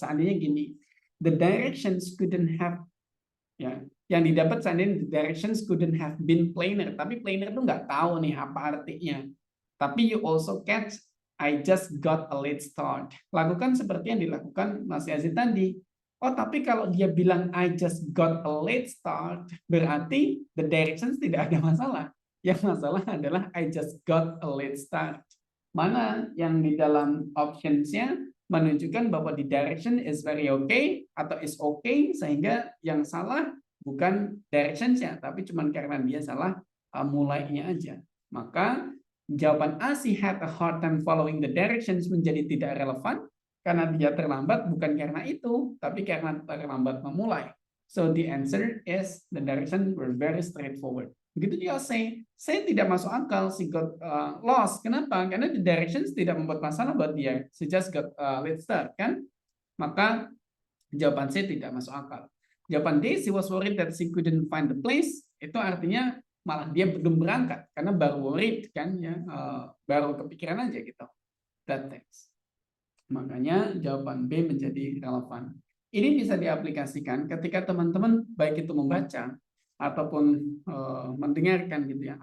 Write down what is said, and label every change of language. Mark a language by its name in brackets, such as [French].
[English] Seandainya gini, the directions couldn't have, ya, [Indonesian] yang didapat seandainya [English] the directions couldn't have been plainer. [Indonesian] Tapi plainer itu nggak tahu nih apa artinya. [English] Tapi you also catch, I just got a late start. [Indonesian] Lakukan seperti yang dilakukan Mas Yazid tadi. Oh, tapi kalau dia bilang [English] I just got a late start, [Indonesian] berarti the directions tidak ada masalah. Yang masalah adalah I just got a late start. Mana yang di dalam options-nya menunjukkan bahwa [English] the direction is very okay [Indonesian] atau is okay, sehingga yang salah bukan directions-nya, tapi cuma karena dia salah mulainya aja. Maka jawaban A, [English] she had a hard time following the directions [Indonesian] menjadi tidak relevan karena dia terlambat bukan karena itu, tapi karena terlambat memulai. [English] So the answer is the directions were very straightforward. [Indonesian] Begitu juga saya tidak masuk akal, [English] she got lost. [Indonesian] Kenapa? Karena the directions tidak membuat masalah buat dia. [English] She just got late start [Indonesian] kan? Maka jawaban C tidak masuk akal. Jawaban D, [English] she was worried that she couldn't find the place. [Indonesian] Itu artinya malah dia belum berangkat karena baru worried kan ya, baru kepikiran aja gitu. [English] That text. [Indonesian] Makanya jawaban B menjadi relevan. Ini bisa diaplikasikan ketika teman-teman baik itu membaca ataupun mendengarkan gitu ya.